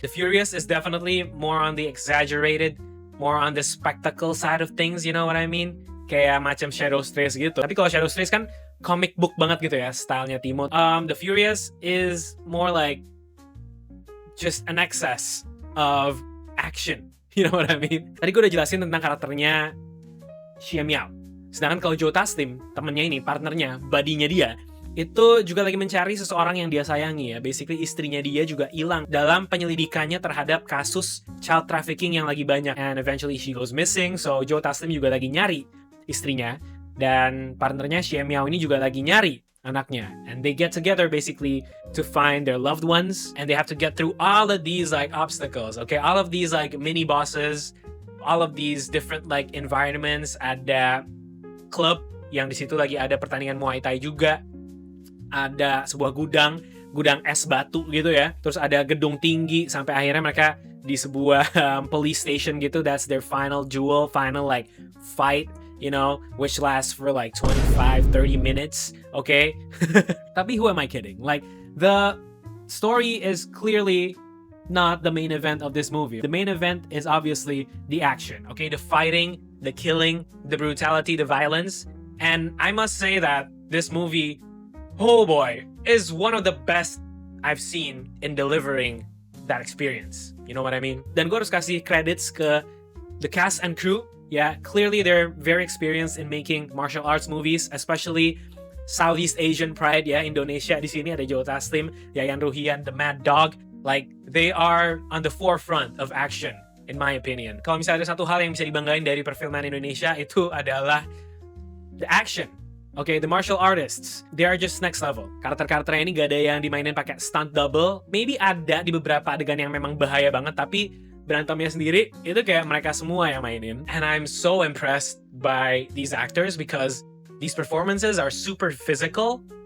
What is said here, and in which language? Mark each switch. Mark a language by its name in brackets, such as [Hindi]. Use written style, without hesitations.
[English] The Furious is definitely more on the exaggerated, more on the spectacle side of things, you know what I mean? [Indonesian] Kayak macam Shadow Strays gitu. Tapi kalau Shadow Strays kan comic book banget gitu ya, stylenya Timo. [English] The Furious is more like just an excess of action. You know what I mean? [Indonesian] Tadi gue udah jelasin tentang karakternya Xie Miao. Sedangkan kalau Joe Taslim, temennya ini, partnernya, buddy-nya dia, itu juga lagi mencari seseorang yang dia sayangi ya. Basically istrinya dia juga hilang dalam penyelidikannya terhadap kasus child trafficking yang lagi banyak. [English] And eventually she goes missing, so Joe Taslim [Indonesian] juga lagi nyari istrinya. Dan partnernya Xie Miao ini juga lagi nyari anaknya, [English] and they get together basically to find their loved ones, and they have to get through all of these like obstacles, okay, all of these like mini bosses, all of these different like environments. [Indonesian] Ada klub yang di situ lagi ada pertandingan Muay Thai juga, ada sebuah gudang es batu gitu ya, terus ada gedung tinggi, sampai akhirnya mereka di sebuah police station gitu. [English] That's their final duel, final like fight, you know, which lasts for like 25-30 minutes, okay? Tapi who am I kidding? Like, the story is clearly not the main event of this movie. The main event is obviously the action, okay? The fighting, the killing, the brutality, the violence. And I must say that this movie, oh boy, is one of the best I've seen in delivering that experience. You know what I mean? [Indonesian] Dan gue harus kasih credits ke [English] the cast and crew. Yeah, clearly they're very experienced in making martial arts movies, especially Southeast Asian pride, ya, Indonesia. [Indonesian] Di sini ada [English] Joe Taslim, Yayan Ruhian, the Mad Dog. Like, they are on the forefront of action, in my opinion. [Indonesian] Kalau misalnya ada satu hal yang bisa dibanggain dari perfilman Indonesia, itu adalah [English] the action. Okay, the martial artists, they are just next level. [Indonesian] Karakter-karakternya ini gak ada yang dimainin pakai stunt double. Maybe ada di beberapa adegan yang memang bahaya banget, tapi berantemnya sendiri itu kayak mereka semua yang mainin. [English] And I'm so impressed by these actors because these performances are super physical,